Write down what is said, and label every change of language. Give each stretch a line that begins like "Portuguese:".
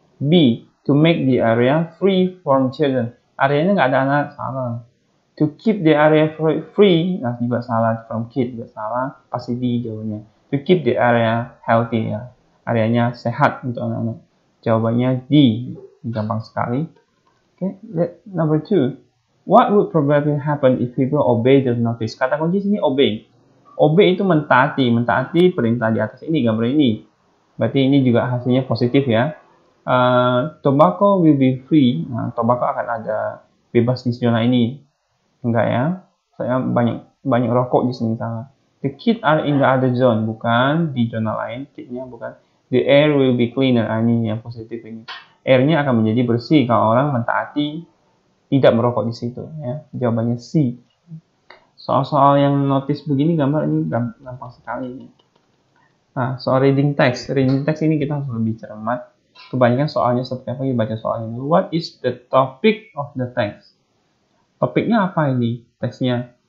English: B, to make the area free from children,
Indonesian: areanya nggak ada anak, salah.
English: To keep the area free,
Indonesian: juga salah,
English: from kid
Indonesian: juga salah, pasti D jawabannya.
English: To keep the area healthy,
Indonesian: ya, areanya sehat untuk anak-anak. Jawabannya D, gampang sekali.
English: Okay, number 2, what would probably happen if people obey the notice?
Indonesian: Kata kunci sini obey. Obey itu mentaati perintah di atas ini, gambar ini. Berarti ini juga hasilnya positif ya.
English: Tobacco will be free.
Indonesian: Nah, tobacco akan ada bebas di zona ini. Enggak ya. Saya banyak rokok di sini, salah.
English: The kids are in the other zone,
Indonesian: bukan di zona lain. Kidnya bukan.
English: The air will be cleaner.
Indonesian: Ini yang positif ini. Airnya akan menjadi bersih kalau orang mentaati tidak merokok di situ ya. Jawabannya C. Soal-soal yang notice begini gambar ini gampang sekali. Nah, soal reading text. Reading text ini kita harus lebih cermat. Kebanyakan soalnya seperti apa, kita baca soalnya dulu.
English: What is the topic of the text?
Indonesian: Topiknya apa ini teksnya?